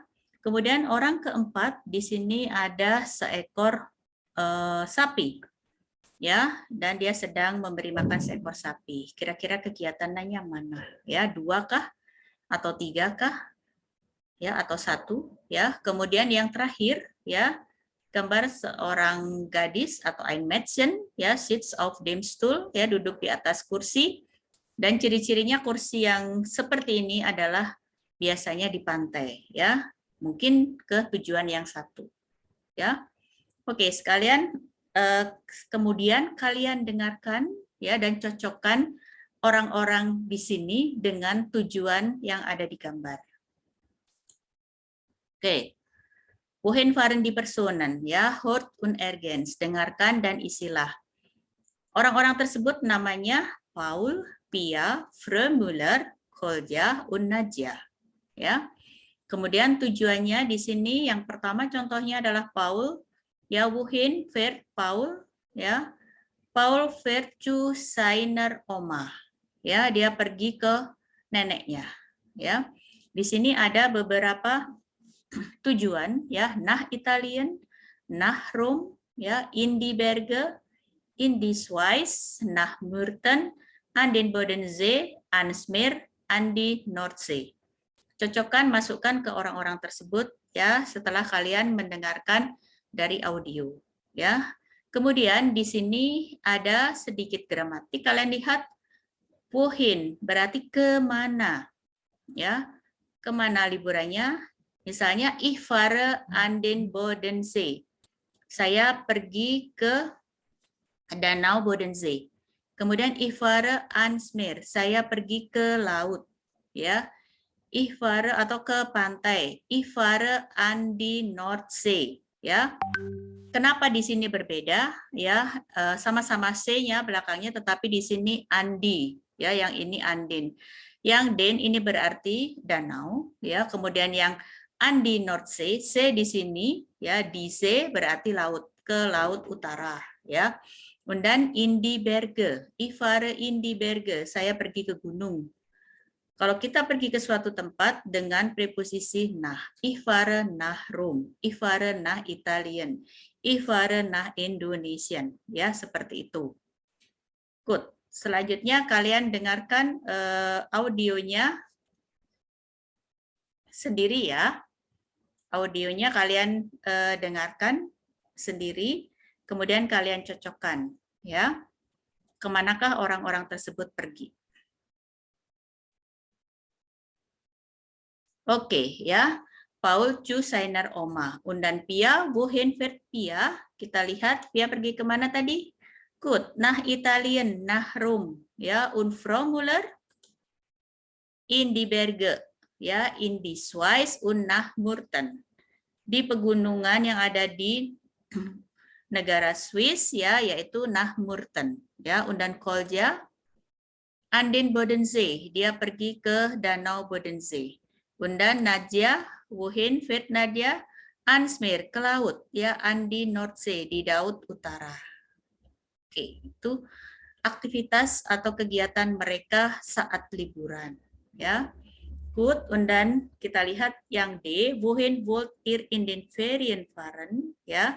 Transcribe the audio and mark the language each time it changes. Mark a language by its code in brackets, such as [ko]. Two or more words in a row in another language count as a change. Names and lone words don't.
[id] Kemudian orang keempat, di sini ada seekor sapi. Ya, dan dia sedang memberi makan seekor sapi. Kira-kira kegiatannya mana? Ya, 2 kah? Atau 3 kah? Ya, atau 1. Ya. Kemudian yang terakhir, ya, gambar seorang gadis atau [de] ein Mädchen, [id] ya, [de] sits auf dem Stuhl, [id] ya, duduk di atas kursi, dan ciri-cirinya kursi yang seperti ini adalah biasanya di pantai, ya, mungkin ke tujuan yang 1, ya. Oke, sekalian, kemudian kalian dengarkan, ya, dan cocokkan orang-orang di sini dengan tujuan yang ada di gambar. Oke. [de] Wohin fahren die Personen, ya, hört und ergänzt, [id] dengarkan dan isilah. Orang-orang tersebut namanya Paul, Pia, Frömüller, Kolja, und Nadja, ya. Kemudian tujuannya di sini yang pertama contohnya adalah Paul, ya, [de] wohin fährt Paul, ya. Paul fährt zu seiner Oma, [id] ya, dia pergi ke neneknya, ya. Di sini ada beberapa tujuan, ya, [de] nach Italien, nach Rom, ya, in die Berge, in die Schweiz, nach Murten, an den Bodensee, ans Meer, an die Nordsee. [id] Cocokkan, masukkan ke orang-orang tersebut, ya, setelah kalian mendengarkan dari audio, ya. Kemudian di sini ada sedikit gramatik, kalian lihat wohin berarti kemana, ya, kemana liburannya. Misalnya, [de] ich fahre an den Bodensee. [id] Saya pergi ke Danau Bodensee. [de] Kemudian ich fahre ans Meer. [id] Saya pergi ke laut. Ya. [de] Ich fahre [id] atau ke pantai. [de] Ich fahre an die Nordsee, [id] ya. Kenapa di sini berbeda? Ya, sama-sama C-nya belakangnya, tetapi di sini Andi, ya, yang ini Andin. Yang Den ini berarti danau, ya. Kemudian yang Andi Nordsee, C di sini, ya, di C berarti laut, ke laut utara, ya. [de] Dan in die Berge, ich fahre in die Berge, [id] saya pergi ke gunung. Kalau kita pergi ke suatu tempat dengan preposisi nach, [de] ich fahre nach Rom, ich fahre nach Italien, ich fahre nach Indonesian, [id] ya seperti itu. Good. Selanjutnya kalian dengarkan audionya sendiri ya. Audionya kalian dengarkan sendiri, kemudian kalian cocokkan ya. Kemanakah orang-orang tersebut pergi? Oke, ya. [de] Paul zu seiner Oma. Und dann Pia, wohin fährt Pia? [id] Kita lihat Pia pergi kemana tadi? [de] Gut, nach Italien, nach Rom. Ya, und Frau Müller in die Berge. Ya, in die Schweiz und nach Murten. [id] Di pegunungan yang ada di negara Swiss, ya, yaitu nach Murten. [de] Ya, und dann Kolja an den Bodensee. [id] Dia pergi ke Danau Bodensee. [de] Und dann Nadia, wohin fährt Nadia? Ans Meer, [id] ke laut, [de] ya, an die Nordsee, [id] di laut utara. Oke, itu aktivitas atau kegiatan mereka saat liburan, ya. Good, [de] und dann [id] kita lihat yang D, [de] wohin wollt ihr in den Ferien fahren, [id] ya.